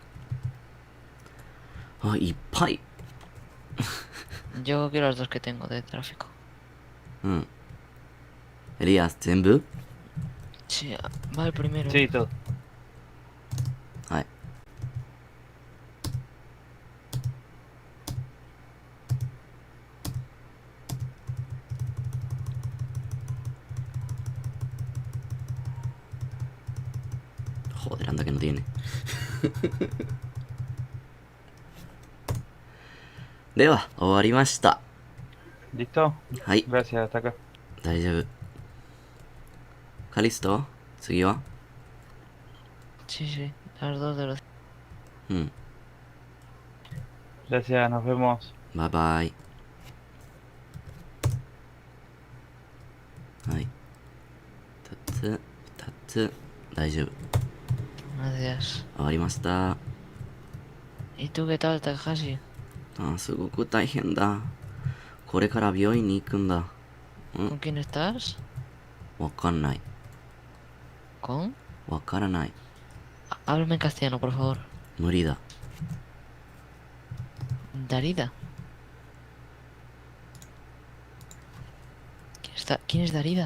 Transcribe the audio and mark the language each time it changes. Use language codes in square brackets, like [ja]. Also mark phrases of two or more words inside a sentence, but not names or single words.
[ja] あ、いっぱい。 [es] yo quiero las dos que tengo de tráfico. [ja] エリアス全部 [es] Sí, va el primero. Sí, todo. はい。Joder, anda que no tiene. [ja] では、終わりました。 [es] ¿Listo? [ja] はい、 [es] Gracias, Taka. [ja] 大丈夫。カリスト次は [es] Sí, sí, las dos de los... [ja] うん。 [es] Gracias, nos vemos. [ja] バイバイ。はい。2つ、2つ、大丈夫。 [es] Gracias. [ja] 終わりました。 [es] ¿Y tú qué tal, Takahashi? [ja] あ、すごく大変だ。これから病院に行くんだ。 [es] ¿Con quién estás? Wakaranai. ¿Con? Wakaranai. Háblame en castellano, por favor. Murida. Darida. ¿Quién es Darida?